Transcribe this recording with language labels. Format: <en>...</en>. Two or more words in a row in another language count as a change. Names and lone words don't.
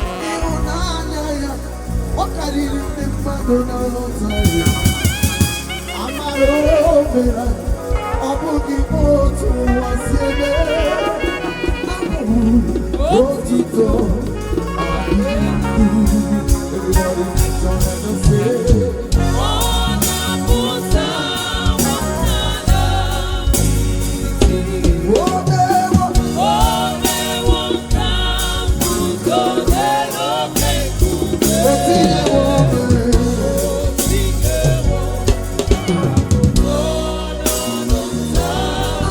<ig>Ịhụnanya ya, ọ karịrị ndị mmadụ na-aghọta ya. Amara o mere, ọ bụghị otu ụwa si eme. Abụ m otuto,</ig> <en>Everybody join us, say,</en> <ig>Ọ na-apụta ụmụnna "O mewo." O mewo ka m guzoro n'oke nkume. O tinyewo mere. O tinyewo ọnọdụ taa.</ig>